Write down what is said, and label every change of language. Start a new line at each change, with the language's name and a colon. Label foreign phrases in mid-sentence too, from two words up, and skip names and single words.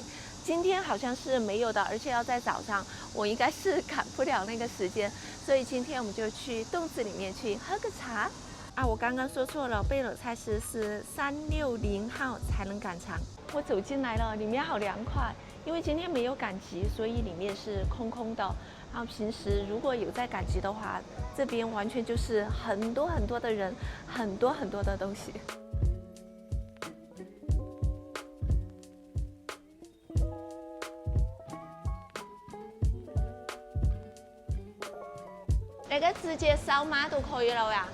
Chinese: 今天好像是沒有的，而且要在早上，我應該是趕不了那個時間，所以今天我們就去洞子裡面去喝個茶。啊，我剛剛說錯了，貝婁菜市是360號才能趕場。我走進來了，裡面好涼快，因為今天沒有趕集，所以裡面是空空的。然後平時如果有在趕集的話，這邊完全就是很多很多的人，很多很多的東西。那個直接燒麥都可以了呀。